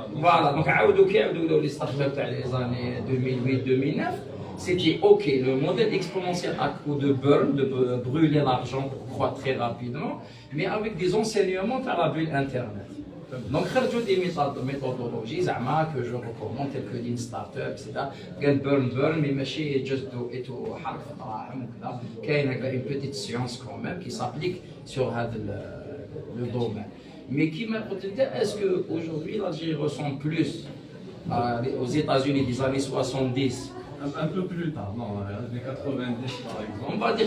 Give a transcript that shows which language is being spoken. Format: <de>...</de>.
<fr>Voilà, donc les startups des années 2008-2009, c'était OK, le modèle exponentiel à coup de burn, de brûler l'argent pour croître très rapidement, mais avec des enseignements à la bulle Internet. Donc,</fr> <ar>خرجوا</ar> <fr>des méthodologies</fr> <ar>زعما</ar> <fr>que je recommande telles que Lean Startup, etc.</fr> <ar>قال burn mais ماشي</ar> <en>just do it</en> <ar>وحرك في الدراهم وكذا. كاين هكا</ar> <fr>une petite science quand même qui s'applique sur هذا le domaine. Mais qui m'a dit, est-ce qu'aujourd'hui l'Algérie ressemble plus aux États-Unis des années 70? Un peu plus tard, non, les années 90 par exemple. On va dire</fr>